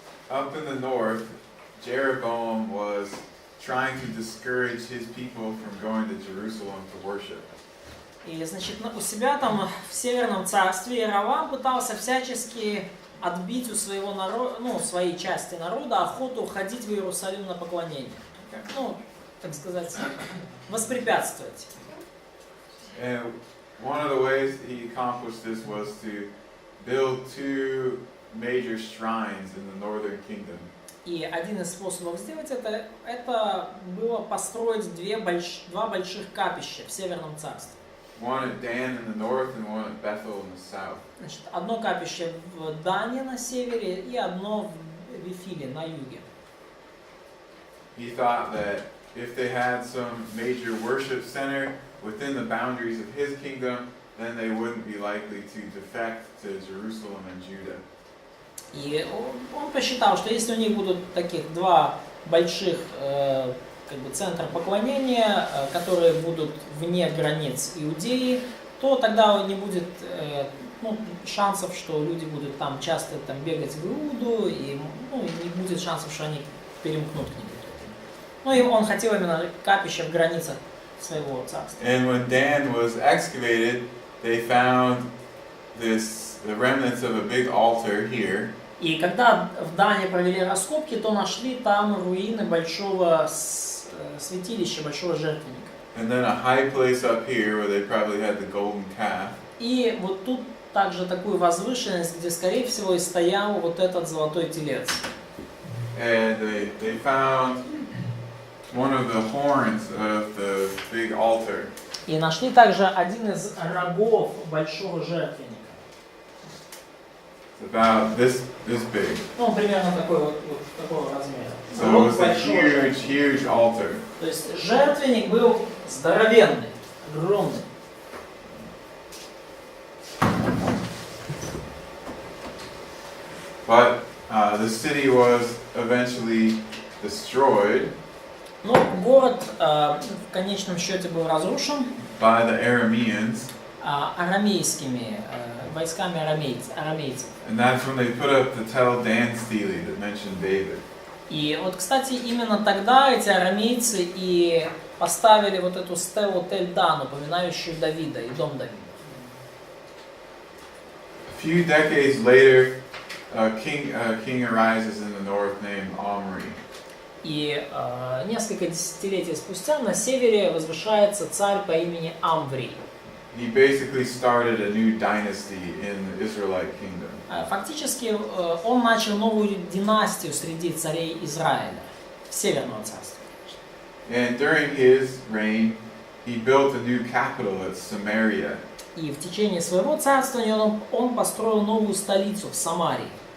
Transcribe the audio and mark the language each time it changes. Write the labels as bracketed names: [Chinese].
[English] up in the north, Jeroboam was trying to discourage his people from going to Jerusalem to worship. [Russian] И, значит, у себя там в Северном царстве Иеровам пытался всячески отбить у своего народа, ну, своей части народа охоту ходить в Иерусалим на поклонение. Ну, так сказать, воспрепятствовать. [English] And one of the ways he accomplished this was to build two major shrines in the northern kingdom. [Russian] И один из способов сделать это было построить два больших капища в Северном царстве. [English] One at Dan in the north and one at Bethel in the south. [Russian] Значит, одно капище в Дане на севере и одно в Вифиле на юге. [English] He thought that if they had some major worship center within the boundaries of his kingdom, then they wouldn't be likely to defect to Jerusalem and Judah. [Russian] И он посчитал, что если у них будут таких два больших как бы центра поклонения, которые будут вне границ Иудеи, то тогда не будет шансов, что люди будут там часто там бегать в Иуду, и не будет шансов, что они перемкнут к ним. Ну и он хотел именно капище в границах своего царства. [English] And when Dan was excavated, they found the remnants of a big altar here. [Russian] И когда в Дане провели раскопки, то нашли там руины большого святилища, большого жертвенника. [English] And then a high place up here where they probably had the golden calf. [Russian] И вот тут также такую возвышенность, где, скорее всего, и стоял вот этот золотой телец. [English] And they found one of the horns of the big altar. [Russian] И нашли также один из рогов большого жертвенника. [English] It's about this big. [Russian] Ну, примерно такого размера. [English] So it was a huge altar. [Russian] То есть жертвенник был здоровенный, огромный. [English] But the city was eventually destroyed. [Russian] Но город в конечном счете был разрушен [English] By the Arameans. [Russian] арамейскими войсками арамейцев. [English] And that's when they put up the Tel Dan stele that mentioned David. [Russian] И вот, кстати, именно тогда эти арамейцы и поставили вот эту стелу Тель-Дан, напоминающую Давида и дом Давида. [English] A few decades later, a king arises in the north named Omri. [Russian] И несколько десятилетий спустя на севере возвышается царь по имени Амврий. [English] He basically started a new dynasty in the Israelite kingdom. [Russian] Фактически он начал новую династию среди царей Израиля, Северного царства. [English] And during his reign, he built a new capital at Samaria. [Russian] И в течение своего царствования он построил новую столицу в Самарии.